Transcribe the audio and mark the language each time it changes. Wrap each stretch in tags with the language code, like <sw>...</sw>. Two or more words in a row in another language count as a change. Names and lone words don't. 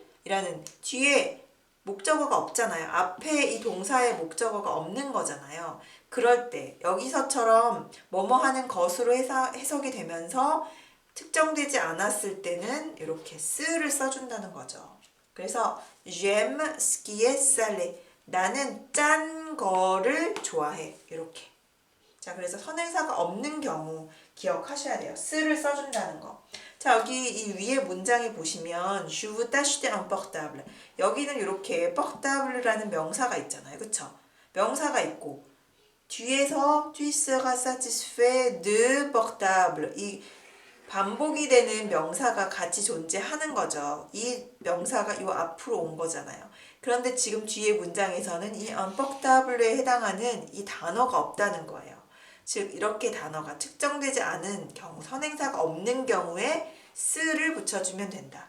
<ko>이라는 뒤에 목적어가 없잖아요. 앞에 이 동사의 목적어가 없는 거잖아요. 그럴 때 여기서처럼 뭐뭐 하는 것으로 해석이 되면서 특정되지 않았을 때는 이렇게 쓰를 써준다는 거죠.</ko> <fr>그래서 j'aime ce qui est salé.</fr> <ko>나는 짠 거를 좋아해. 이렇게. 자, 그래서 선행사가 없는 경우 기억하셔야 돼요. 쓰를 써준다는 거. 자, 여기 이 위에 문장에 보시면</ko> <fr>Je veux t'acheter un portable.</fr> <ko>여기는 이렇게 portable라는 명사가 있잖아요. 그쵸? 명사가 있고 뒤에서</ko> <fr>tu seras satisfait de portable.</fr> <ko>이 반복이 되는 명사가 같이 존재하는 거죠. 이 명사가 이 앞으로 온 거잖아요. 그런데 지금 뒤에 문장에서는 이 unportable에 해당하는 이 단어가 없다는 거예요. 즉 이렇게 단어가 특정되지 않은 경우, 선행사가 없는 경우에 쓰를 붙여주면 된다.</ko>